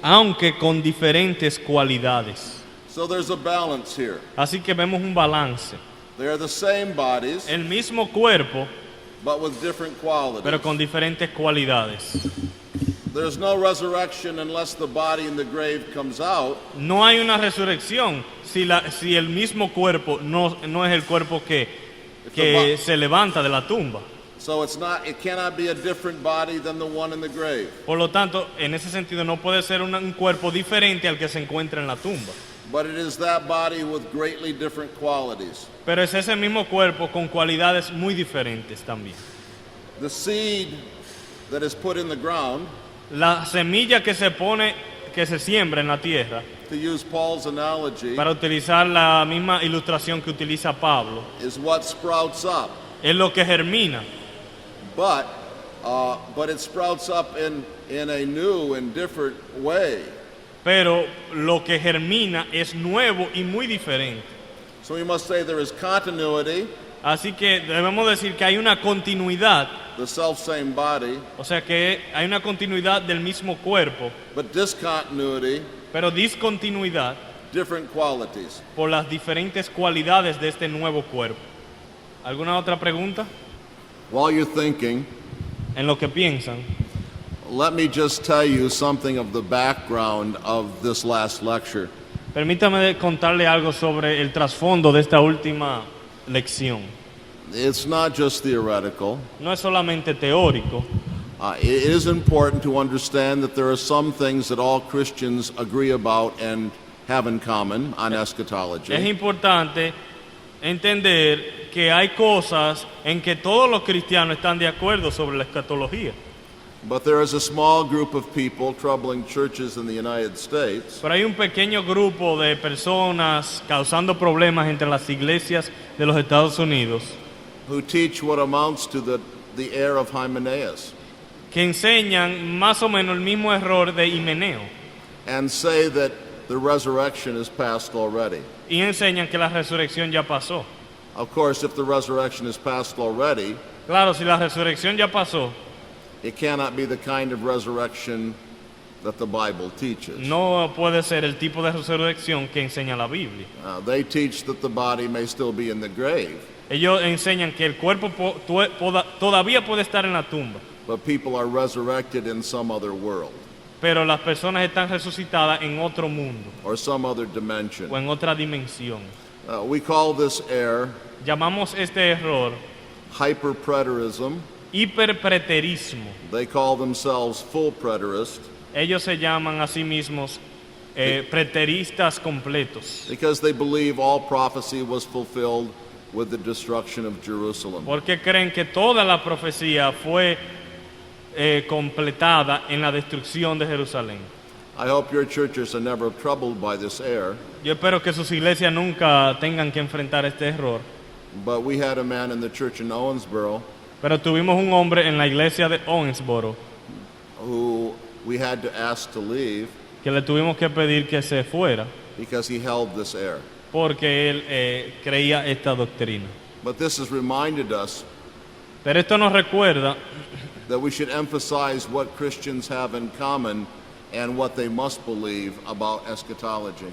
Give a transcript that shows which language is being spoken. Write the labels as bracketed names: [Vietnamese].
[Spanish] Aunque con diferentes cualidades. [English] So there's a balance here. [Spanish] Así que vemos un balance. [English] They are the same bodies, [Spanish] El mismo cuerpo, [English] but with different qualities. [Spanish] pero con diferentes cualidades. [English] There's no resurrection unless the body in the grave comes out. [Spanish] No hay una resurrección si el mismo cuerpo no es el cuerpo que se levanta de la tumba. [English] So it cannot be a different body than the one in the grave. [Spanish] Por lo tanto, en ese sentido no puede ser un cuerpo diferente al que se encuentra en la tumba. [English] But it is that body with greatly different qualities. [Spanish] Pero es ese mismo cuerpo con cualidades muy diferentes también. [English] The seed that is put in the ground, [Spanish] La semilla que se siembra en la tierra, [English] to use Paul's analogy, [Spanish] para utilizar la misma ilustración que utiliza Pablo, [English] is what sprouts up. [Spanish] es lo que germina. [English] But it sprouts up in a new and different way. [Spanish] Pero lo que germina es nuevo y muy diferente. [English] So we must say there is continuity, [Spanish] Así que debemos decir que hay una continuidad, [English] the self-same body, [Spanish] o sea que hay una continuidad del mismo cuerpo, [English] but discontinuity, [Spanish] pero discontinuidad [English] different qualities. [Spanish] por las diferentes cualidades de este nuevo cuerpo. ¿Alguna otra pregunta? [English] While you're thinking, [Spanish] En lo que piensan, [English] let me just tell you something of the background of this last lecture. [Spanish] permítame contarle algo sobre el trasfondo de esta última lección. [English] It's not just theoretical. [Spanish] No es solamente teórico. [English] It is important to understand that there are some things that all Christians agree about and have in common on eschatology. [Spanish] Es importante entender que hay cosas en que todos los cristianos están de acuerdo sobre la escatología. [English] But there is a small group of people troubling churches in the United States [Spanish] Pero hay un pequeño grupo de personas causando problemas entre las iglesias de los Estados Unidos [English] who teach what amounts to the error of Hymenaeus [Spanish] que enseñan más o menos el mismo error de Himeneo [English] and say that the resurrection is past already. [Spanish] y enseñan que la resurrección ya pasó. [English] Of course, if the resurrection is past already, [Spanish] Claro, si la resurrección ya pasó, [English] it cannot be the kind of resurrection that the Bible teaches. [Spanish] no puede ser el tipo de resurrección que enseña la Biblia. [English] They teach that the body may still be in the grave, [Spanish] Ellos enseñan que el cuerpo todavía puede estar en la tumba, [English] but people are resurrected in some other world [Spanish] pero las personas están resucitadas en otro mundo [English] or some other dimension. [Spanish] o en otra dimensión. [English] We call this error [Spanish] Llamamos este error [English] hyperpreterism. [Spanish] hiperpreterismo. [English] They call themselves full preterists [Spanish] Ellos se llaman a sí mismos preteristas completos, [English] because they believe all prophecy was fulfilled with the destruction of Jerusalem. [Spanish] porque creen que toda la profecía fue completada en la destrucción de Jerusalén. [English] I hope your churches are never troubled by this error, [Spanish] Yo espero que sus iglesias nunca tengan que enfrentar este error, [English] but we had a man in the church in Owensboro [Spanish] pero tuvimos un hombre en la iglesia de Owensboro [English] who we had to ask to leave [Spanish] que le tuvimos que pedir que se fuera [English] because he held this error. [Spanish] porque él creía esta doctrina. [English] But this has reminded us [Spanish] Pero esto nos recuerda [English] that we should emphasize what Christians have in common and what they must believe about eschatology.